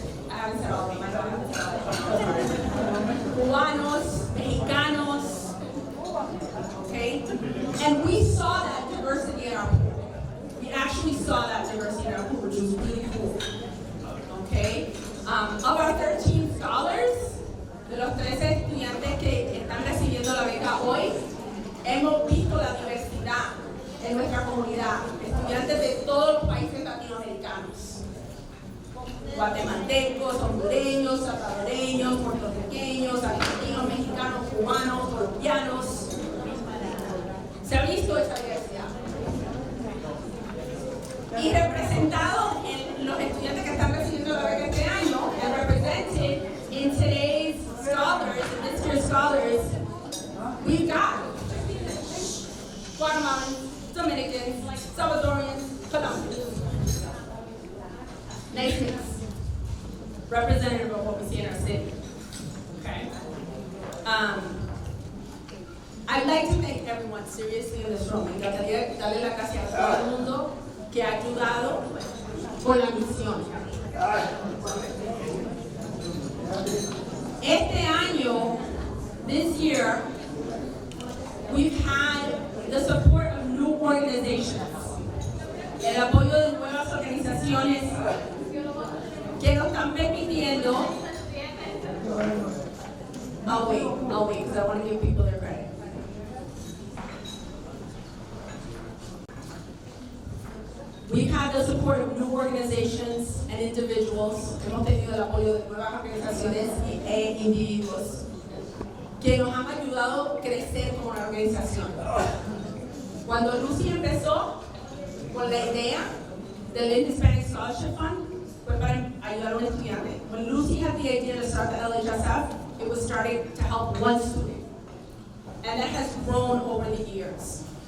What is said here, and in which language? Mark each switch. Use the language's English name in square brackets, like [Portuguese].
[English] I haven't said all of them, I don't have to say [Spanish] Cubanos, Mexicanos, [English] okay? And we saw that diversity in our pool. We actually saw that diversity in our pool, which was really cool, okay? Of our 13 scholars, [Spanish] de los 13 estudiantes que están recibiendo la beca hoy, hemos visto la diversidad en nuestra comunidad, estudiantes de todos los países latinoamericanos, guatemaltecos, hondureños, salvadoreños, puertorriqueños, argentinos, mexicanos, cubanos, colombianos. Se ha visto esa diversidad. Y representado en los estudiantes que están recibiendo la beca este año, [English] and represented in today's scholars, in this year's scholars, we've got Guatemalans, Dominicans, Salvadorians, Colombians. Nice mix. Representative of what we see in our city. Okay? I'd like to thank everyone seriously in this room. [Spanish] Me encantaría darle las gracias a todo el mundo que ha ayudado con la misión. Este año, [English] this year, we've had the support of new organizations. [Spanish] El apoyo de nuevas organizaciones que nos están permitiendo. [English] I'll wait, because I want to give people their credit. We've had the support of new organizations and individuals. [Spanish] Hemos tenido el apoyo de nuevas organizaciones e individuos que nos han ayudado a crecer como una organización. Cuando Lucy empezó con la idea del Lynn Hispanic Scholarship Fund, fue para ayudar a un estudiante. [English] When Lucy had the idea to start the LHSF, it was starting to help one student. And that has grown over the years.